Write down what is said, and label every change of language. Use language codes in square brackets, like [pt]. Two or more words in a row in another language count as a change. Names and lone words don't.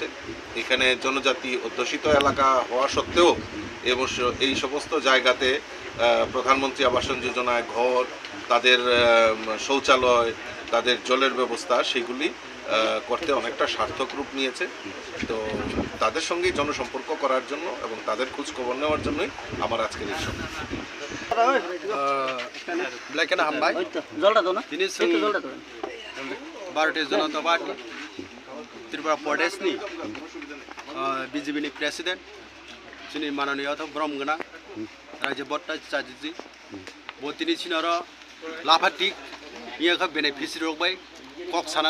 [bn] এখানে জনজাতি অধ্যুষিত এলাকা হওয়া সত্ত্বেও এই সমস্ত জায়গাতে প্রধানমন্ত্রী আবাসন যোজনায় ঘর, তাদের শৌচালয়, তাদের জলের ব্যবস্থা সেগুলি করতে অনেকটা সার্থক রূপ নিয়েছে। তো তাদের সঙ্গে জনসম্পর্ক করার জন্য এবং তাদের খোঁজ খবর নেওয়ার জন্যই আমার আজকের এই সময়। [trp] भारतीय जनता पार्टी त्रिपुरा प्रदेशनि बिजेपिनि प्रेसिडेन्ट जोंनि माननीय ब्रह्मगोना राज्य भट्टाचार्यजी बतिनि सिनार लाफाटिक इयाखा बेनिफिसियरि रखबाय कक सानान